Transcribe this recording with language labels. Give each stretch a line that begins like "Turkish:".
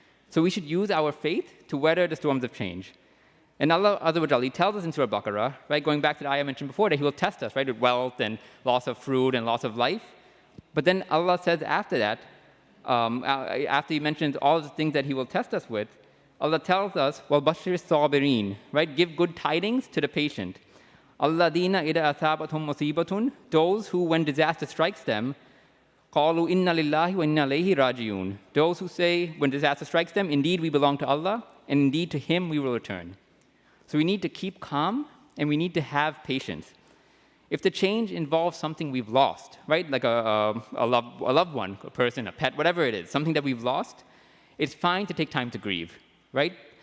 English: So we should use our faith to weather the storms of change. And Allah Azza wa Jalla, He tells us in Surah Baqarah, right, going back to the ayah I mentioned before, that He will test us, right, with wealth and loss of fruit and loss of life. But then Allah says after that, after He mentions all the things that He will test us with, Allah tells us,
Arabic: وَالْبَشِّرِ الصَّابِرِينَ,
English: right? Give good tidings to the patient.
Arabic: الَّذِينَ إِذَا أَصَابَتْهُمْ مُصِيبَةٌ,
English: those who, when disaster strikes them,
Arabic: قَالُوا إِنَّ لِلَّهِ وَإِنَّا إِلَيْهِ راجعون.
English: Those who say, when disaster strikes them, indeed we belong to Allah, and indeed to Him we will return. So we need to keep calm, and we need to have patience. If the change involves something we've lost, right? Like a loved one, a person, a pet, whatever it is, something that we've lost, it's fine to take time to grieve, right?